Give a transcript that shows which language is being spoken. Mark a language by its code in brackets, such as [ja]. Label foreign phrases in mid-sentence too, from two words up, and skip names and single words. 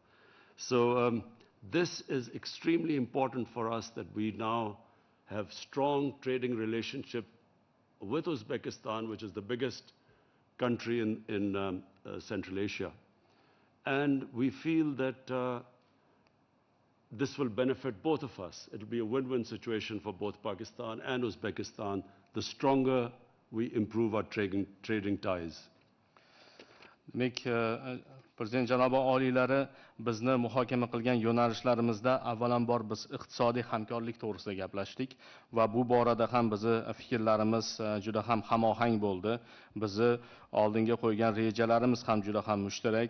[en] So this is extremely important for us, that we now have strong trading relationship with Uzbekistan, which is the biggest country in Central Asia. And we feel that this will benefit both of us. It will be a win-win situation for both Pakistan and Uzbekistan, the stronger we improve our trading ties. [uz] Demak, Prezident janobi oliylari bizni muhokama qilgan yo'nalishlarimizda avvalambor biz iqtisodiy hamkorlik to'g'risida gaplashdik va bu borada ham bizni fikrlarimiz juda ham hamohang bo'ldi. Bizni oldinga qo'ygan rejalarimiz ham juda ham mushtarak.